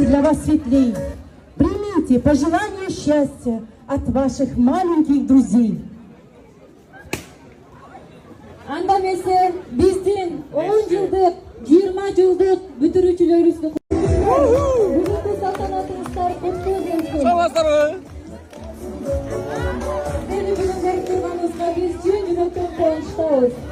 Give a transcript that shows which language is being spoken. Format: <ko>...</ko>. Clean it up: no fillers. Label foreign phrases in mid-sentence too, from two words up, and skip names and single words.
<ru>для вас светлей. Примите пожелания счастья от ваших маленьких друзей.</ru> <ky>Анда эмесе биздин 10 жылдык, 20 жылдык бүтүрүүчүлөрүбүздү бүгүнкү салтанатыңыздар куттуу болсун. Саламатсыздарбы? Сени бүгүн көрүп турганыбызга биз чын жүрөктөн кубанычтабыз.</ky>